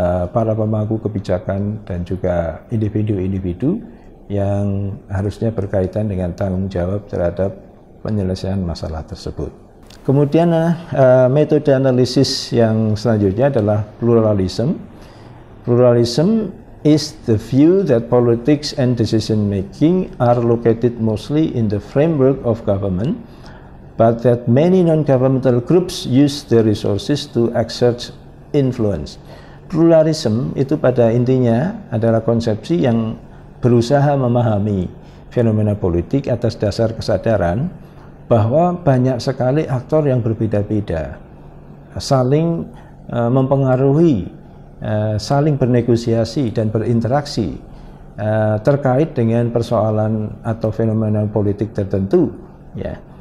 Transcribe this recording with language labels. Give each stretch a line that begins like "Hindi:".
Indonesian: para pemangku kebijakan dan juga individu-individu yang harusnya berkaitan dengan tanggung jawab terhadap penyelesaian masalah tersebut. Kemudian metode analisis yang selanjutnya adalah pluralism. Pluralism
English: is the view that politics and decision making are located mostly in the framework of government, but that many non-governmental groups use their resources to exert influence.
Indonesian: Pluralism itu pada intinya adalah konsepsi yang berusaha memahami fenomena politik atas dasar kesadaran bahwa banyak sekali aktor yang berbeda-beda, saling mempengaruhi, saling bernegosiasi dan berinteraksi terkait dengan persoalan atau fenomena politik tertentu, ya.